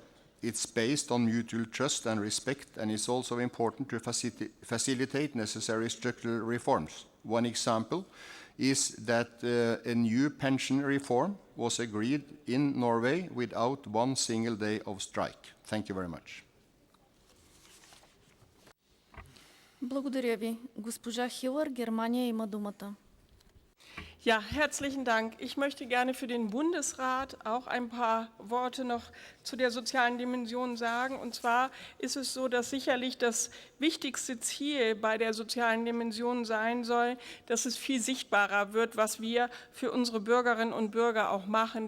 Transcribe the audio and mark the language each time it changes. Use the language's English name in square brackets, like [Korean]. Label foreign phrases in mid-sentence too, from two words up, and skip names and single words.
[English] It's based on mutual trust and respect, and it's also important to facilitate necessary structural reforms. One example is that a new pension reform was agreed in Norway without one single day of strike. Thank you very much. [Bulgarian] Благодаря ви. Госпожа Хилър, Германия има думата. [German] Ja, herzlichen Dank. Ich möchte gerne für den Bundesrat auch ein paar Worte noch zu der sozialen Dimension sagen. Und zwar ist es so, dass sicherlich das wichtigste Ziel bei der sozialen Dimension sein soll, dass es viel sichtbarer wird, was wir für unsere Bürgerinnen und Bürger auch machen.